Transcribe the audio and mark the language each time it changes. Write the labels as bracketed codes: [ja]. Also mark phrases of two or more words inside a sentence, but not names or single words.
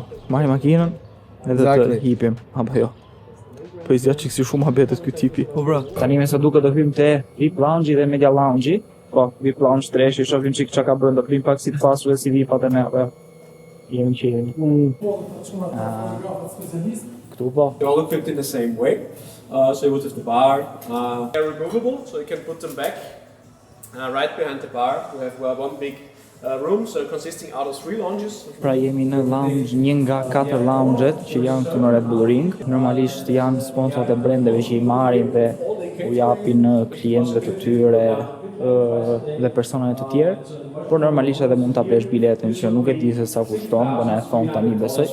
[sq] Marrim makinën edhe të hipim, apo jo. Po I zgjatë si shumë habetet ky tipi. Po bra. Tani me sa duket do hyjmë te VIP Lounge dhe Media Lounge. Po, VIP Lounge 3, shohim çik çka ka brenda, prim pak si të pasur dhe si VIP-at e neve. Jemi që këtu po. [en] They're all equipped in the same way. So you would have the bar. They're removable, so you can put them back. Right behind the bar, we have one big room, so consisting out of 3 lounges. [sq] Pra jemi në lounge, një nga 4 lounget që janë këtu në Red Bull Ring. Normalisht janë sponsorët e brendeve që I marrin dhe u japin klientëve të tyre dhe personave të tjerë. Por normalisht edhe mund ta blesh biletën që nuk e di se sa kushton, do na e thon tani besoj.